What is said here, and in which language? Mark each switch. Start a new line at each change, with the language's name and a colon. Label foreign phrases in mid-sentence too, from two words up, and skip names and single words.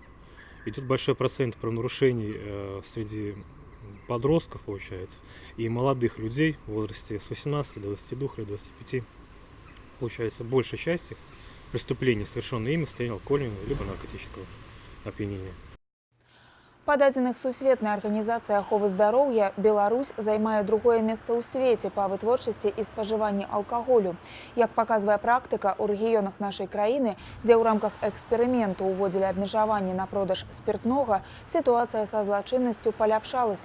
Russian: И тут большой процент правонарушений среди подростков, получается, и молодых людей в возрасте с 18 до 22 или 25. Получается, большая часть их преступлений, совершенные ими в состоянии алкогольного либо наркотического опьянения.
Belarusian: Па дадзеных сусветнай арганізацыі аховы здароўя, Беларусь займае другое месца ў свеце па вытворчасці і спажыванні алкаголю. Як паказвае практыка, у рэгіёнах нашай краіны, дзе ў рамках эксперыменту ўводзілі абмежаванні на продаж спиртнога, сітуацыя са злачыннасцю паляпшалася.